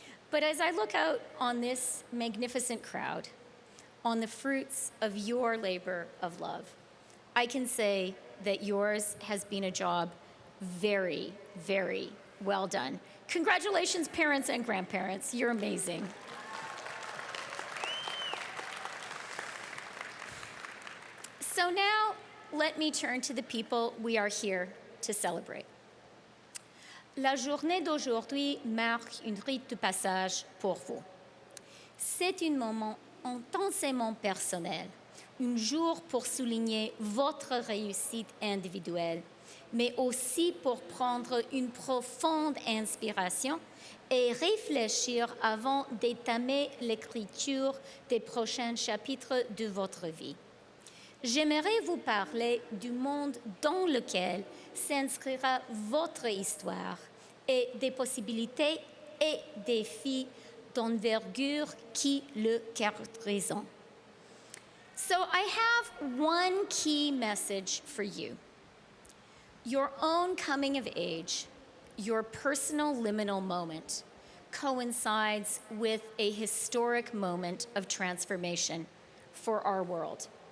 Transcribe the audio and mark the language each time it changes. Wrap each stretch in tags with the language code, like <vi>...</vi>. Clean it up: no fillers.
<en>But as I look out on this magnificent crowd, on the fruits of your labor of love, I can say that yours has been a job very well done. Congratulations, parents and grandparents. You're amazing. So now, let me turn to the people we are here to celebrate.</en> <fr>La journée d'aujourd'hui marque un rite de passage pour vous. C'est un moment intensément personnel un jour pour souligner votre réussite individuelle, mais aussi pour prendre une profonde inspiration et réfléchir avant d'entamer l'écriture des prochains chapitres de votre vie. J'aimerais vous parler du monde dans lequel s'inscrira votre histoire et des possibilités et défis d'envergure qui le caractérisent.</fr> <en>So I have one key message for you. Your own coming of age, your personal liminal moment, coincides with a historic moment of transformation for our world.</en>